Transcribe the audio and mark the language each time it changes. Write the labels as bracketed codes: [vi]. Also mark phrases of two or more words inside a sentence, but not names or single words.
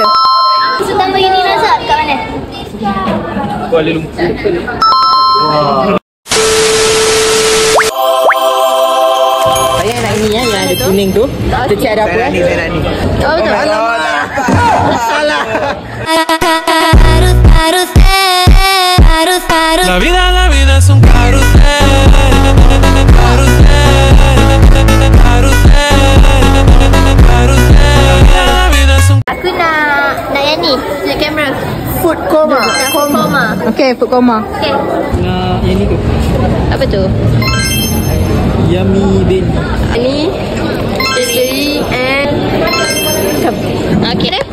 [ms] Sultan Uni Nazar kat mana? Kuala Lumpur. Saya nak ini ya, yang ada kuning tu. Kita cek ada apa Saya ni. Oh, betul. Salah. [es] La vida es un carrusel, carrusel, carrusel, carrusel. La vida es un [ms] Aku nak yang ni, tunjuk kamera. [en] Food coma. Food coma. Okey, food coma. Okay. [ms] Nak yang ni tu. Apa tu? Yummy Bean. Ni [en] strawberry and [ms] okey dah.